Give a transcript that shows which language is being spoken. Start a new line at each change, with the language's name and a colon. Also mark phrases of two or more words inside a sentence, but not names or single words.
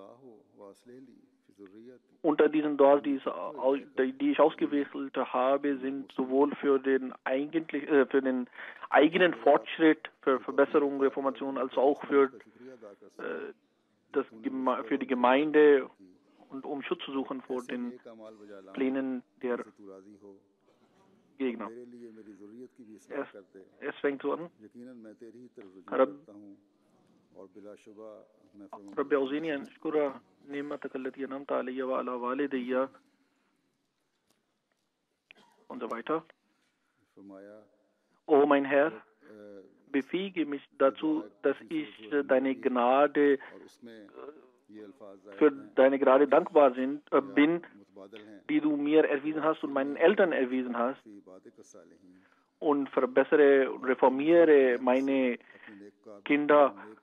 German: Unter diesen Duas, die ich ausgewählt habe, sind sowohl für den eigenen Fortschritt, für Verbesserung, Reformation, als auch für die Gemeinde und um Schutz zu suchen vor den Plänen der Gegner. Es fängt so an.
Arabic: رب أوزعني أن أشكر نعمتك التي أنعمت علي وعلى والدي
German: und so weiter. O mein Herr, befähige mich dazu, dass ich deine Gnade für deine Gnade dankbar bin, die du mir erwiesen hast und meinen Eltern erwiesen hast, und verbessere und reformiere meine Kinder.